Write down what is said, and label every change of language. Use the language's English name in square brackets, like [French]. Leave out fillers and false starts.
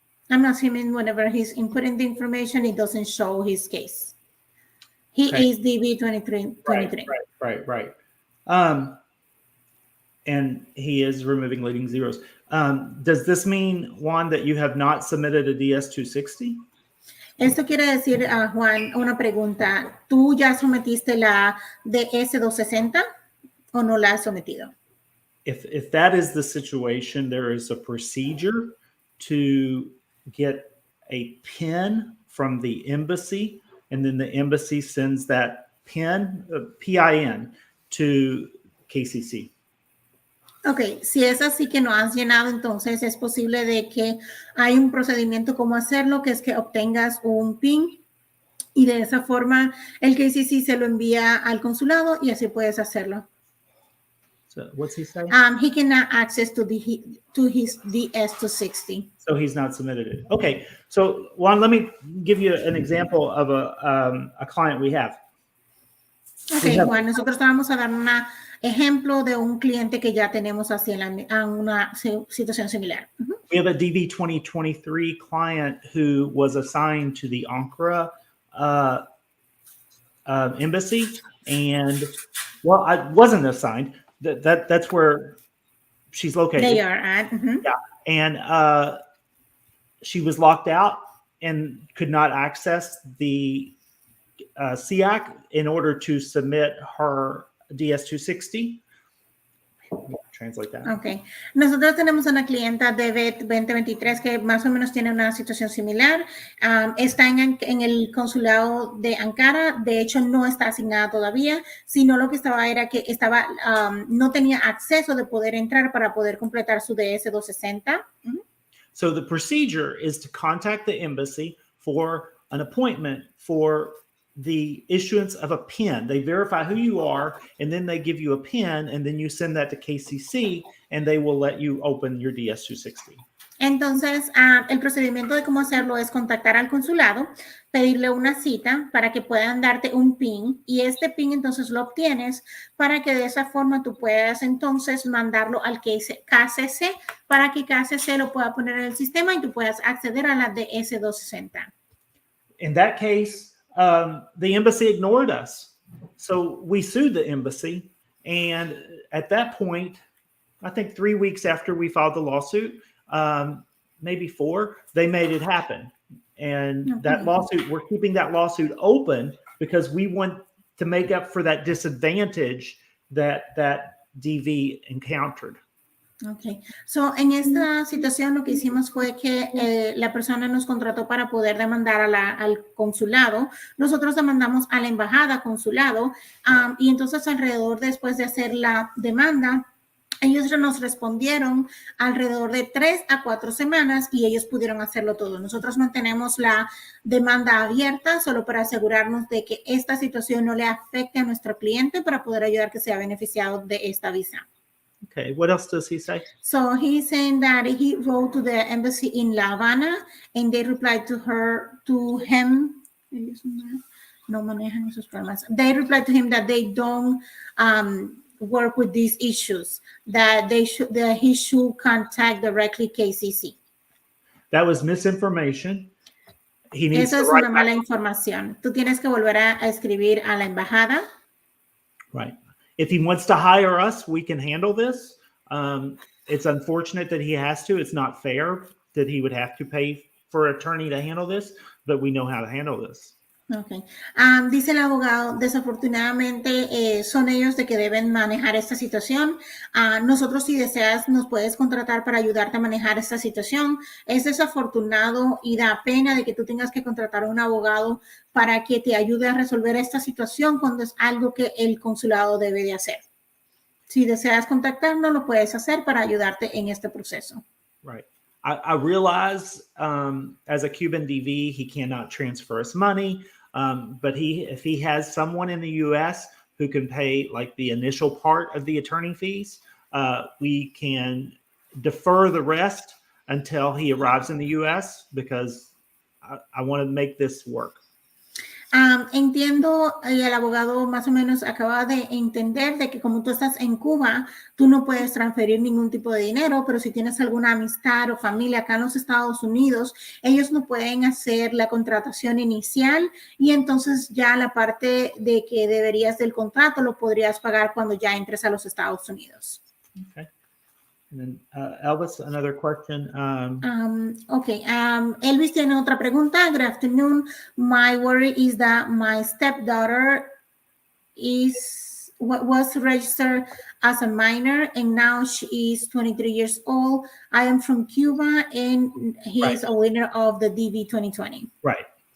[English] I'm assuming whenever he's inputting the information, it doesn't show his case. He is DB 23. Right. And he is removing leading zeros. Does this mean, Juan, that you have not submitted a DS-260? [Spanish] Esto quiere decir, Juan, una pregunta. ¿Tú ya sometiste la DS-260 o no la has sometido? [English] If that is the situation, there is a procedure to get a PIN from the embassy, and then the embassy sends that PIN, PIN, to KCC. [Spanish] Ok, si es así que no has llenado, entonces es posible de que hay un procedimiento como hacerlo, que es que obtengas un PIN y de esa forma el KCC se lo envía al consulado y así puedes hacerlo. [English] So what's he saying? He cannot access to his DS-260. So he's not submitted it. Okay, so Juan, let me give you an example of a client we have. [Spanish] Okay, Juan, nosotros vamos a dar un ejemplo de un cliente que ya tenemos así en una situación similar. [English] We have a DV 2023 client who was assigned to the Ankara embassy, and well, I wasn't assigned. That's where she's located. They are at. Yeah, and she was locked out and could not access the SEAC in order to submit her DS-260. translate that. Okay. [Spanish] Nosotros tenemos una clienta de VET 2023 que más o menos tiene una situación similar. Está en el consulado de Ankara. De hecho, no está asignada todavía, sino lo que estaba era que no tenía acceso de poder entrar para poder completar su DS-260. [English] So the procedure is to contact the embassy for an appointment for the issuance of a PIN. They verify who you are, and then they give you a PIN, and then you send that to KCC, and they will let you open your DS-260. [Spanish] Entonces, el procedimiento de cómo hacerlo es contactar al consulado, pedirle una cita para que puedan darte un PIN, y este PIN entonces lo obtienes para que de esa forma tú puedas entonces mandarlo al KCC para que KCC lo pueda poner en el sistema y tú puedas acceder a la DS-260. [English] In that case, the embassy ignored us. So we sued the embassy. And at that point, I think 3 weeks after we filed the lawsuit, maybe 4, they made it happen. And that lawsuit, we're keeping that lawsuit open because we want to make up for that disadvantage that DV encountered. Okay. [Spanish] So, en esta situación lo que hicimos fue que la persona nos contrató para poder demandar al consulado. Nosotros demandamos a la embajada consulado y entonces alrededor después de hacer la demanda, ellos nos respondieron alrededor de 3 a 4 semanas y ellos pudieron hacerlo todo. Nosotros mantenemos la demanda abierta solo para asegurarnos de que esta situación no le afecte a nuestro cliente para poder ayudar que sea beneficiado de esta visa. [English] Okay, what else does he say? So he's saying that he wrote to the embassy in La Habana and they replied to him. [Spanish] No manejan esos problemas. [English] They replied to him that they don't work with these issues, that he should contact directly KCC. That was misinformation. He needs [Spanish] Eso [English] to [Spanish] es [English] write [Spanish] una mala información. Tú tienes que volver a escribir a la embajada. [English] Right. If he wants to hire us, we can handle this. It's unfortunate that he has to. It's not fair that he would have to pay for an attorney to handle this, but we know how to handle this. Okay. [Spanish] Dice el abogado, desafortunadamente son ellos de que deben manejar esta situación. Nosotros, si deseas, nos puedes contratar para ayudarte a manejar esta situación. Es desafortunado y da pena de que tú tengas que contratar a un abogado para que te ayude a resolver esta situación cuando es algo que el consulado debe de hacer. Si deseas contactarnos, lo puedes hacer para ayudarte en este proceso. [English] Right. I realize as a Cuban DV, he cannot transfer us money. But if he has someone in the U.S. who can pay like the initial part of the attorney fees, we can defer the rest until he arrives in the U.S. because I want to make this work. [Spanish] Entiendo, y el abogado más o menos acaba de entender de que como tú estás en Cuba, tú no puedes transferir ningún tipo de dinero, pero si tienes alguna amistad o familia acá en los Estados Unidos, ellos no pueden hacer la contratación inicial y entonces ya la parte de que deberías del contrato lo podrías pagar cuando ya entres a los Estados Unidos. [English] Okay. And then Elvis, another question. Okay. [Spanish] Elvis tiene otra pregunta. [English] Good afternoon. My worry is that my stepdaughter was registered as a minor and now she is 23 years old. I am from Cuba and he is a winner of the DV 2020. Right.